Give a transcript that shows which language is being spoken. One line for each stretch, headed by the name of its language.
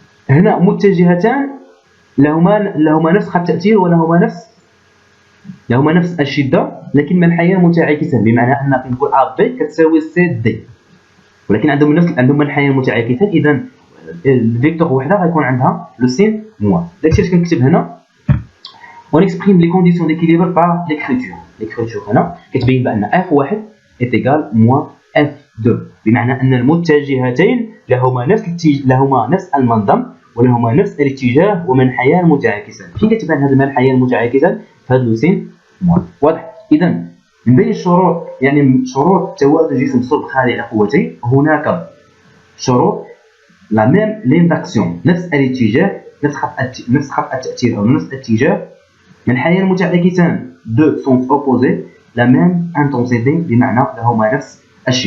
Arabic: هنا متجهتان لهما نفس خط التأثير ولهما نفس الشدة، لكن منحيان متعاكسان، بمعنى أن كنقول A B كتساوي C D، ولكن عندهم منحيان متعاكسان. إذا الفيكتور وحده غيكون عندها لو سين موان. داكشي اللي كنكتب هنا.
French: On exprime les conditions d'équilibre par l'écriture.
Arabic: هنا كتبين بأن
French: F1 est égal moins F2،
Arabic: بمعنى أن المتجهتين لهما نفس المنظم ولهما نفس الاتجاه ومنحيان متعاكسان. فين كتبان هذا المنحيان المتعاكسان؟ في هذا لوسين موان. واضح؟ إذا من بين الشروط، يعني شروط توازن جسم صلب خاضع لقوتين، هناك شروط لا ميم لين داكسيون، نفس الاتجاه، نفس خط التأثير أو نفس الاتجاه، منحيان متعاكسان، دو سونس اوبوزي، لا ميم انتونسيتي، بمعنى لهما نفس الشدة.